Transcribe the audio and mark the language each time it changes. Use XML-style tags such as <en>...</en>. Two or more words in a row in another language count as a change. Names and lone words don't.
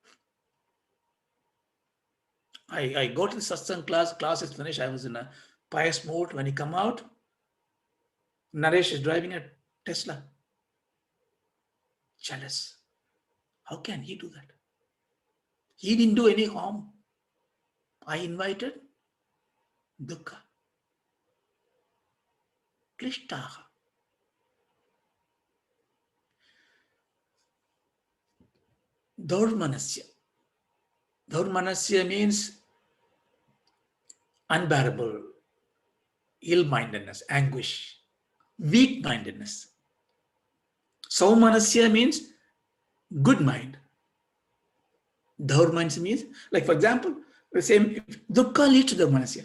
<en>I go to the satsang class is finished. I was in a pious mood. When he come out, Naresh is driving a Tesla. Jealous. How can he do that? He didn't do any harm. I invited dukkha.</en> <sa>Klishtaha. Dhaurmanasya.</sa> <en>Dhaurmanasya means unbearable, ill-mindedness, anguish, weak-mindedness. Saumanasya means good mind. Dhaurmanasya means, like for example, the same dukkha leads to dhaurmanasya.</en>